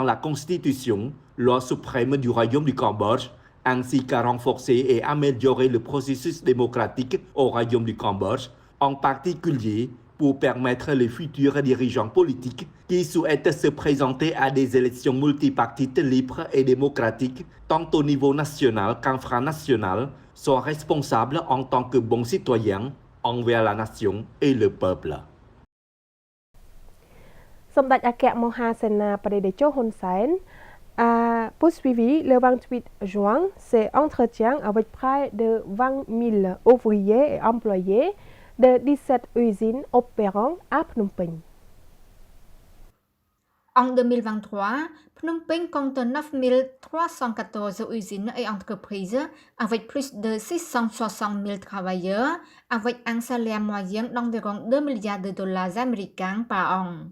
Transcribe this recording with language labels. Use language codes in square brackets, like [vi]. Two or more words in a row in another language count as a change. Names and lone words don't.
[fr] la Constitution, loi suprême du Royaume du Cambodge, ainsi qu'à renforcer et améliorer le processus démocratique au Royaume du Cambodge, en particulier pour permettre les futurs dirigeants politiques qui souhaitent se présenter à des élections multipartites libres et démocratiques, tant au niveau national qu'infranational, soient responsables en tant que bons citoyens envers la nation et le peuple. សម្ដេចអគ្គមហាសេនាបតីតេជោហ៊ុនសែន a poursuivi le 28 juin ses entretiens avec près de 20 000 ouvriers et employés de 17 usines opérant à Phnom Penh. En 2023, Phnom Penh compte 9 314 usines et entreprises avec plus de 660 000 travailleurs, avec un salaire moyen d'environ 2 milliards de dollars américains par an.